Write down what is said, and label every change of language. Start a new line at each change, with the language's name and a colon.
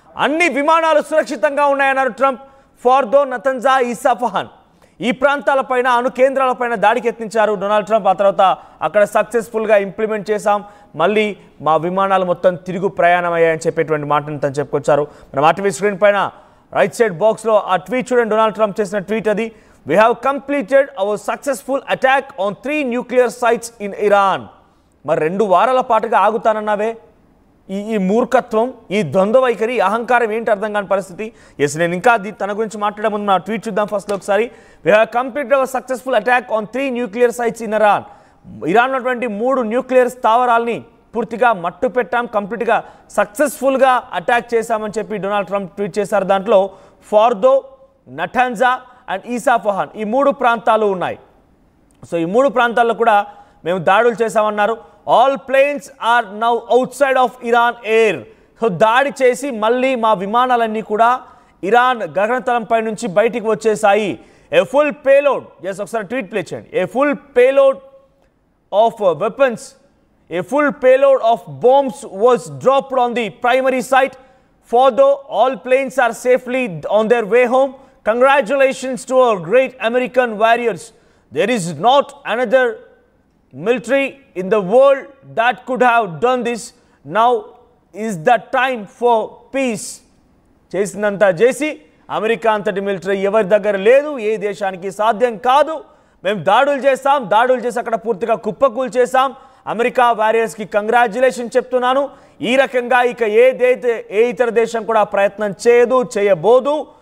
Telugu: అన్ని విమానాలు సురక్షితంగా ఉన్నాయన్నారు ట్రంప్. ఫార్దో, నతన్జా, ఇస్ఫహాన్ ఈ ప్రాంతాలపైన అణు కేంద్రాలపైన దాడికి యత్నించారు డొనాల్డ్ ట్రంప్. ఆ తర్వాత అక్కడ సక్సెస్ఫుల్గా ఇంప్లిమెంట్ చేశాం, మళ్ళీ మా విమానాలు మొత్తం తిరుగు ప్రయాణం అయ్యాయని చెప్పేటువంటి మాటను తను చెప్పుకొచ్చారు. మనం ఆర్టీవీ స్క్రీన్ పైన రైట్ సైడ్ బాక్స్లో ఆ ట్వీట్ చూడండి. డొనాల్డ్ ట్రంప్ చేసిన ట్వీట్ అది.
English: We have completed our successful attack on 3 nuclear sites in Iran.
Telugu: మరి 2 వారాల పాటుగా ఆగుతానన్నావే, ఈ మూర్ఖత్వం, ఈ ద్వంద్వ వైఖరి, అహంకారం ఏంటి అర్థం కాని పరిస్థితి. ఎస్, నేను ఇంకా తన గురించి మాట్లాడే ముందు నా ట్వీట్ చూద్దాం ఫస్ట్లో ఒకసారి.
English: We have completed our successful attack on 3 nuclear sites in Iran.
Telugu: Iran ఉన్నటువంటి 3 న్యూక్లియర్ స్థావరాల్ని పూర్తిగా మట్టు పెట్టాం, కంప్లీట్గా సక్సెస్ఫుల్గా అటాక్ చేశామని చెప్పి డొనాల్డ్ ట్రంప్ ట్వీట్ చేశారు. దాంట్లో ఫార్దో, నటాన్జా అండ్ ఇస్ఫహాన్ ఈ 3 ప్రాంతాలు ఉన్నాయి. సో ఈ 3 ప్రాంతాల్లో కూడా మేము దాడులు చేశామన్నారు.
English: All planes are now outside of Iran air.
Telugu: So దాడి చేసి మళ్ళీ మా విమానాలన్నీ కూడా ఇరాన్ గగనతలంపై నుంచి బయటికి వచ్చేసాయి.
English: a full payload,
Telugu: ఎస్ ఒకసారి ట్వీట్ ప్లే చేయండి.
English: A full payload of weapons, a full payload of bombs was dropped on the primary site. Fordow, all planes are safely on their way home. Congratulations to our great American warriors. There is not another military in the world that could have done this. Now is the time for peace.
Telugu: చేసినంత చేసి America అంతటి military ఎవరి దగ్గర లేదు, ఏ దేశానికి సాధ్యం కాదు. మేము దాడులు చేస్తాం, దాడులు చేసి అక్కడ పూర్తిగా కుప్పకూలు చేసాం. అమెరికా వారియర్స్కి కంగ్రాచ్యులేషన్ చెప్తున్నాను. ఈ రకంగా ఇక ఏ ఇతర దేశం కూడా ప్రయత్నం చేయబోదు.